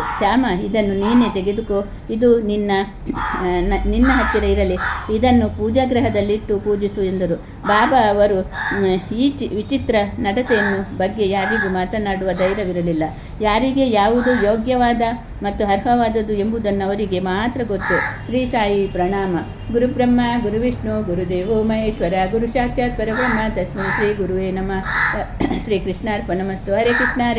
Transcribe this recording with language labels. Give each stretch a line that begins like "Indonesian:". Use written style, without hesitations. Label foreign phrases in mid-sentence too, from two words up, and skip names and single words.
Kannada: ಶ್ಯಾಮ, ಇದನ್ನು ನೀನೇ ತೆಗೆದುಕೋ, ಇದು ನಿನ್ನ ಹತ್ತಿರ ಇರಲಿ, ಇದನ್ನು ಪೂಜಾಗೃಹದಲ್ಲಿಟ್ಟು ಪೂಜಿಸು ಎಂದರು. ಬಾಬಾ ಅವರು ಈ ವಿಚಿತ್ರ ನಡತೆಯನ್ನು ಬಗ್ಗೆ ಯಾರಿಗೂ ಮಾತನಾಡುವ ಧೈರ್ಯವಿರಲಿಲ್ಲ. ಯಾರಿಗೆ ಯಾವುದು ಯೋಗ್ಯವಾದ ಮತ್ತು ಅರ್ಹವಾದದ್ದು ಎಂಬುದನ್ನು ಅವರಿಗೆ ಮಾತ್ರ ಗೊತ್ತು. ಶ್ರೀ ಸಾಯಿ ಪ್ರಣಾಮ.
Sanskrit: ಗುರುಬ್ರಹ್ಮ ಗುರುವಿಷ್ಣು ಗುರುದೇವೋ ಮಹೇಶ್ವರ, ಗುರು ಸಾಕ್ಷಾತ್ ಪರಬ್ರಹ್ಮ, ತಸ್ಮೈ ಶ್ರೀ ಗುರುವೇ ನಮಃ. ಶ್ರೀ ಕೃಷ್ಣಾರ್ಪಣಮಸ್ತು. ಹರೇ ಕೃಷ್ಣ.